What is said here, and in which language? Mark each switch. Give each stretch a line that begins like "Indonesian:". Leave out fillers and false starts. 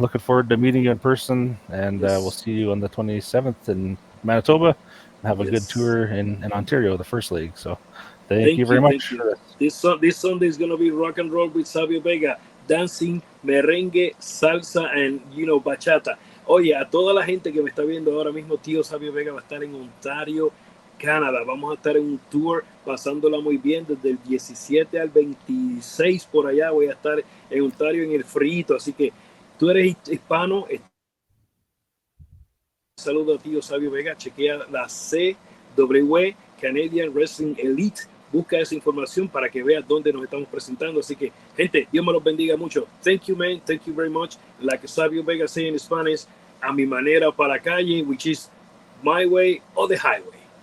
English: Looking forward to meeting you in person, and we'll see you on the 27th in Manitoba. Have a good tour in Ontario, the first leg. So. Thank you very much. This Sunday is going to be rock and roll with Savio Vega, dancing, merengue, salsa, and bachata.
Spanish: Oye, a toda la gente que me está viendo ahora mismo, Tio Savio Vega va a estar en Ontario, Canadá. Vamos a estar en un tour pasándola muy bien desde el 17 al 26 por allá. Voy a estar en Ontario en el frío, así que tú eres hispano. Saludo a Tio Savio Vega. Chequea la CWE Canadian Wrestling Elite. Busca esa información para que veas dónde nos estamos presentando. Así que, gente, Dios me los bendiga mucho.
English: Thank you, man. Thank you very much. Like Savio Vega say in Spanish,
Spanish: a mi manera para la calle,
English: which is my way or the highway.